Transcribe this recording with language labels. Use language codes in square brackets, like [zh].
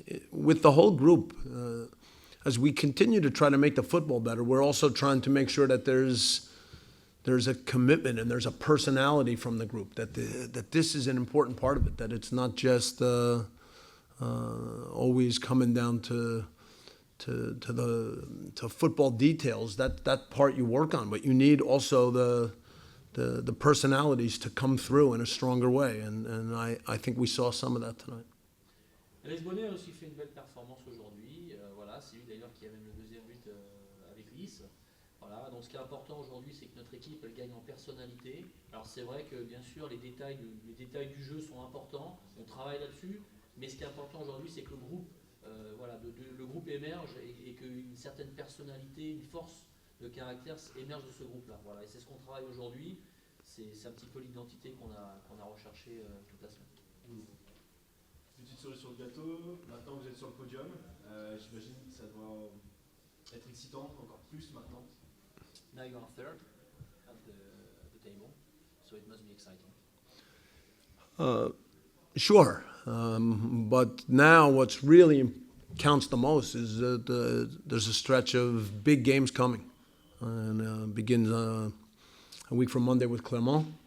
[en] With the whole group, as we continue to try to make the football better, we're also trying to make sure that there's a commitment and there's a personality from the group, that this is an important part of it, that it's not just always coming down to football details. That part you work on, but you need also the personalities to come through in a stronger way, and I think we saw some of that tonight. [fr] Alex Bonnet a aussi fait une belle performance aujourd'hui. Voilà, c'est lui d'ailleurs qui a même le deuxième but avec Liss. Voilà, donc ce qui est important aujourd'hui, c'est que notre équipe elle gagne en personnalité. Alors c'est vrai que bien sûr les détails du jeu sont importants. On travaille là-dessus, mais ce qui est important aujourd'hui, c'est que le groupe le groupe émerge et qu'une certaine personnalité, une force de caractère émerge de ce groupe-là. Voilà, et c'est ce qu'on travaille aujourd'hui. C'est un petit peu l'identité qu'on a recherché toute la semaine. Petite cerise sur le gâteau, maintenant vous êtes sur le podium, j'imagine que ça doit être excitant encore plus maintenant. [en] Now you are third at the table, so it must be exciting. Sure, but now what's really counts the most is that there's a stretch of big games coming, and begins a week from Monday with Clermont.